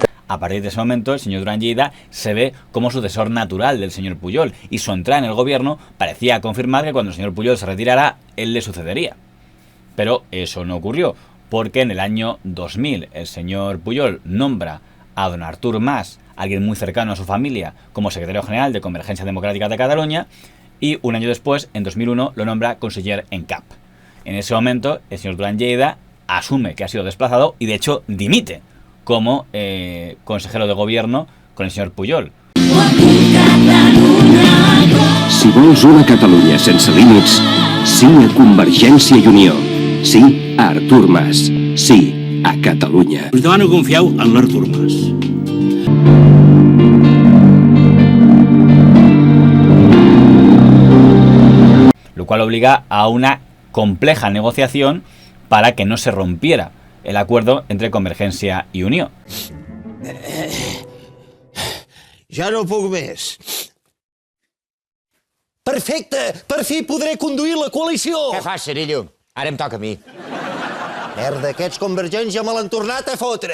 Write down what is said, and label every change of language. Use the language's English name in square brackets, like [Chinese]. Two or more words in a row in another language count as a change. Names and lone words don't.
[Spanish] A partir de ese momento, el señor Duran Lleida se ve como sucesor natural del señor Pujol y su entrada en el gobierno parecía confirmar que cuando el señor Pujol se retirara, él le sucedería. Pero eso no ocurrió, porque en el año 2000 el señor Pujol nombra a don Artur Mas, alguien muy cercano a su familia, como secretario general de Convergencia Democrática de Cataluña, y un año después, en 2001, lo nombra [Catalan] conseller en CAP. [Spanish] En ese momento, el señor Duran Lleida asume que ha sido desplazado y, de hecho, dimite como consejero de gobierno con el señor Pujol. [Catalan] Si vols una Catalunya sense límits, sí a Convergència i Unió. Sí a Artur Mas. Sí a Catalunya. Us demano que confieu en l'Artur Mas. [Spanish] Lo cual obliga a una compleja negociación para que no se rompiera el acuerdo entre Convergència i Unió. [Catalan] Ja no puc més. Perfecte! Per fi podré conduir la coalició! Què fas, Cirillo? Ara em toca a mi. Merda, aquests Convergència me l'han tornat a fotre!